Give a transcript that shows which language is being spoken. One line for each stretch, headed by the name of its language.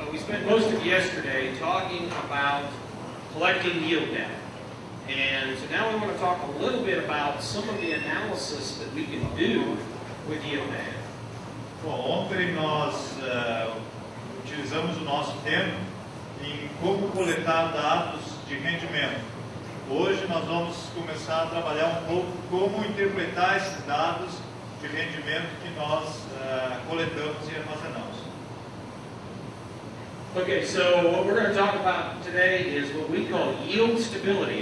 English: spent most of yesterday talking about collecting yield data. And so now we want to talk a little bit about some of the analysis that we can do with yield data.
Portuguese: Bom, ontem nós utilizamos o nosso tempo em como coletar dados de rendimento. Hoje nós vamos começar a trabalhar um pouco como interpretar esses dados de rendimento que nós coletamos e armazenamos.
English: Okay, so what we're going to talk about today is what we call yield stability.